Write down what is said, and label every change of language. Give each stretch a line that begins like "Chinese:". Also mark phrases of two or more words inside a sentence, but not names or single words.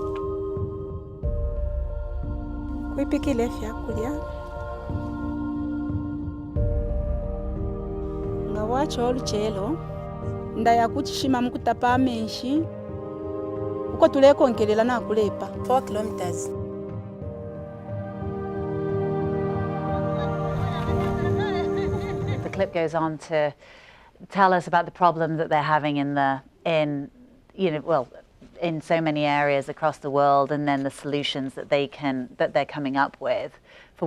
Bemba: kwipikile vyakulya nga wacho oluchelo ndaya kuchishima mukutapa amenshi uko tulekonkelela nakulepa 4 kilometers.
English: The clip goes on to tell us about the problem that they're having in so many areas across the world, and then the solutions that they're coming up with for Water for.